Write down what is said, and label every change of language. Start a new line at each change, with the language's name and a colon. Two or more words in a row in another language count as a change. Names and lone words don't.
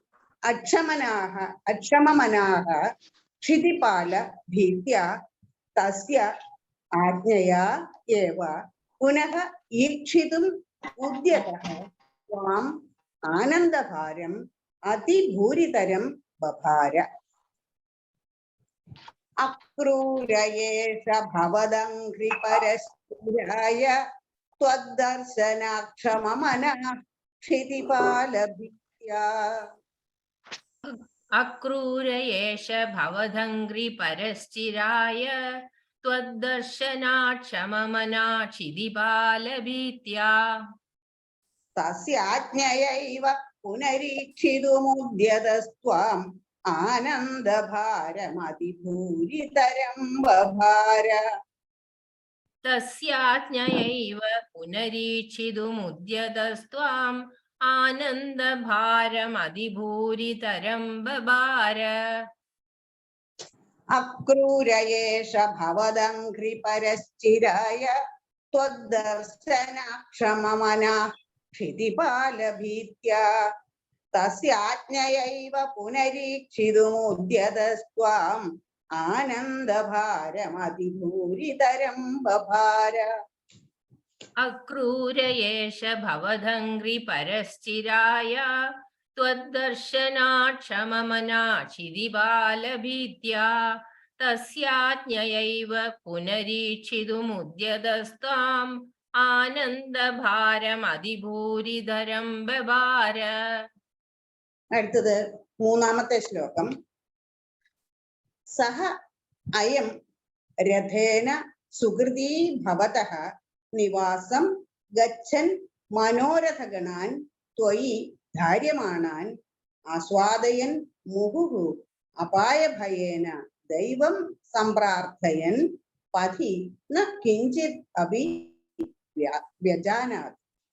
Sanskrit: അക്ഷമമനാഃ ക്ഷിതിപാല ഭീത്യാ തസ്യ ആജ്ഞയാ ഏവ പുനഃ ഈക്ഷിതും ഉദ്യതഃ ത്വാം ആനന്ദഭാരം അതിഭൂരിതരം ബഭാര. അക്രൂരയേഷ ഭവദംഘ്രിപരശ്ചിരായ ത്വദ്ദർശനാക്ഷമമനഃ ക്ഷിതിപാലഭിത്യാ. अक्रूर एष भवदङ्घ्रिपरश्चिराय त्वद्दर्शनाक्षममना क्षितिपालभीत्या തസ്യാജ്ഞയൈവ പുനരീക്ഷിതുമുദ്യതസ്ത്വാം ആനന്ദഭാരമതിഭൂരിതരം ബഭാര. तस्याज्ञयैव पुनरीक्षितुमुद्यतस्त्वाम् आनन्दभारमधिभूरितरं बभार. അക്രൂരയേഷ ഭവദംഘ്രിപരശ്ചിരായ ത്വദ്ദർശനാക്ഷമമനഃ ക്ഷിതിപാലഭീത്യാ തസ്യാജ്ഞയൈവ പുനരീക്ഷിതുമുദ്യതസ്ത്വാം ആനന്ദഭാരമതിഭൂരിതരം ബഭാര. अक्रूर एष भवदङ्घ्रिपरश्चिराय त्वद्दर्शनाक्षममना क्षितिपालभीत्या तस्याज्ञयैव पुनरीक्षितुमुद्यतस्त्वाम् आनन्दभारमधिभूरिधरं बभार.
Malayalam: അടുത്തത് മൂന്നാമത്തെ ശ്ലോകം.
Sanskrit: സഹ അയം രഥേന സുഹൃതീ ഭവതഃ നിവാസം ഗച്ഛൻ മനോരഥഗണാൻ ത്വയി ധാര്യമാണാൻ ആസ്വാദയൻ മുഹുഃ അപായഭയേന ദൈവം സംപ്രാർത്ഥയൻ പഥി ന കിഞ്ചിത് അപി വ്യജാനാത്.